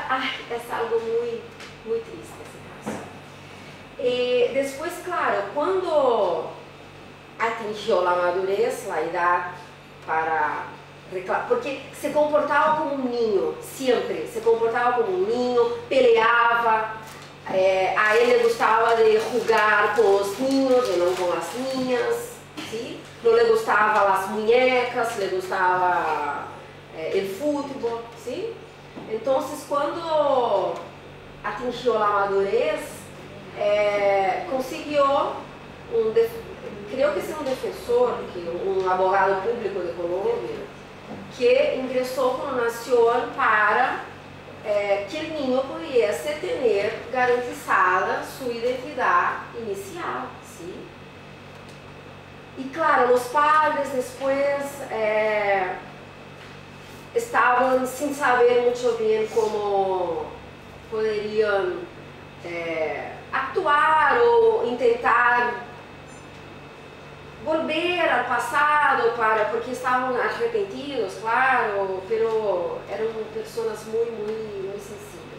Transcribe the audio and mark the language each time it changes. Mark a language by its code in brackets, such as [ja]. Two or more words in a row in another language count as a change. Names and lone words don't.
[es] Es algo muy triste ese caso. Después, claro, cuando atingió la madurez, la edad para reclamar, porque se comportaba como un niño, siempre se comportaba como un niño, peleaba. [pt] A ele gostava de jogar com os niños e não com as niñas, ¿sí? Não lhe gostava as muñecas, lhe gostava o futebol, ¿sí? Então, quando atingiu a madurez, conseguiu creio que é um defensor, um abogado público de Colômbia, que ingressou com a nação para que o niño pudiese ter garantizada sua identidade inicial, ¿sí? E claro, os padres depois estavam sem saber muito bem como poderiam actuar ou tentar volver ao passado porque estavam arrependidos, claro, pero eram pessoas muito sensíveis.